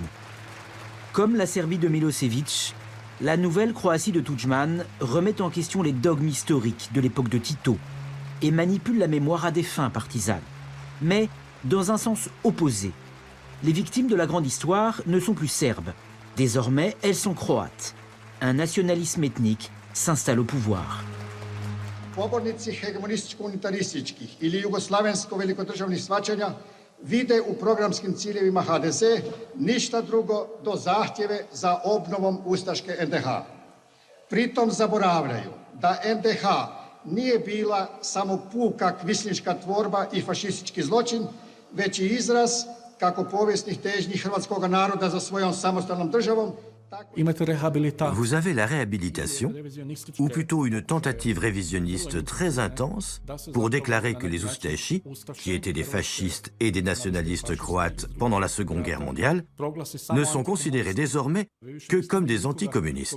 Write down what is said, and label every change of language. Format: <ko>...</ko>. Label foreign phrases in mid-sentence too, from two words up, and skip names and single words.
<fr>Comme la Serbie de Milosevic, la nouvelle Croatie de Tudjman remet en question les dogmes historiques de l'époque de Tito et manipule la mémoire à des fins partisanes. Mais dans un sens opposé. Les victimes de la grande histoire ne sont plus serbes. Désormais, elles sont croates. Un nationalisme ethnique s'installe au pouvoir.</fr> <hr>Pobornici hegemonističko-unitarističkih ili jugoslavensko-velikodržavnih shvaćanja vide u programskim ciljevima HDZ ništa drugo do zahtjeve za obnovom ustaške NDH. Pritom zaboravljaju da NDH nije bila samo puka kvislinška tvorba i fašistički zločin, već i izraz kako povijesnih težnji hrvatskog naroda za svojom samostalnom državom.</hr> <fr>Vous avez la réhabilitation, ou plutôt une tentative révisionniste très intense pour déclarer que les Ustashi, qui étaient des fascistes et des nationalistes croates pendant la Seconde Guerre mondiale, ne sont considérés désormais que comme des anticommunistes.</fr>